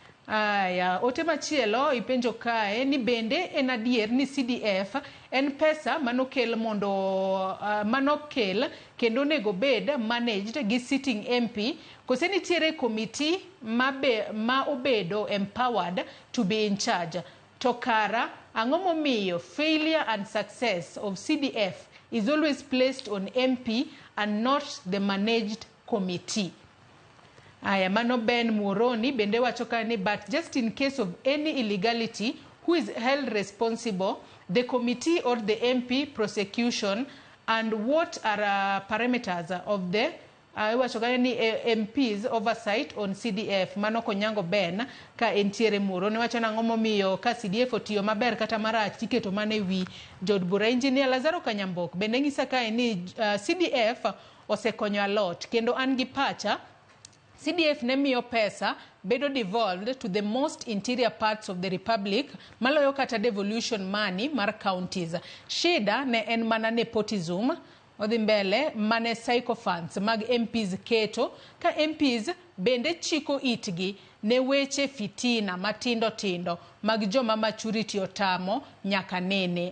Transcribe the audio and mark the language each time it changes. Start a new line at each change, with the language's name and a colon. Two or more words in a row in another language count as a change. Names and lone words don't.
Luo (Kenya and Tanzania): Aya, ote machielo ipenjo kae ni bende en adier ni CDF en pesa manokel mondo manokel kendo nego bed managed gi
English: sitting MP
Luo (Kenya and Tanzania): kose nitiere committee ma obedo
English: empowered to be in charge.
Luo (Kenya and Tanzania): To kara ang'o momiyo
English: failure and success of CDF is always placed on MP and not the managed committee.
Luo (Kenya and Tanzania): Aya, mano Ben Muoroni bende wacho ka ni
English: but just in case of any illegality, who is held responsible? The committee or the MP prosecution? And what are parameters of the
Luo (Kenya and Tanzania): wacho ka ni
English: MP's oversight on CDF?
Luo (Kenya and Tanzania): Mano konyango Ben ka entiere Muoroni wacho nang'o momiyo ka CDF otiyo maber kata marach tiketo mane wi Jod Bura. Engineer Lazaro Kanyambok bende ng'isa kae ni CDF osekonyo
English: a lot
Luo (Kenya and Tanzania): kendo an gi pacha CDF ne miyo pesa bedo
English: devolved to the most interior parts of the republic
Luo (Kenya and Tanzania): maloyo kata
English: devolution money
Luo (Kenya and Tanzania): mar counties. Shida ne en mana nepotism odhi mbele mane sycophants mag MPs keto ka MPs bende chiko itgi ne weche fitina matindo tindo mag joma maturity otamo nyaka nene.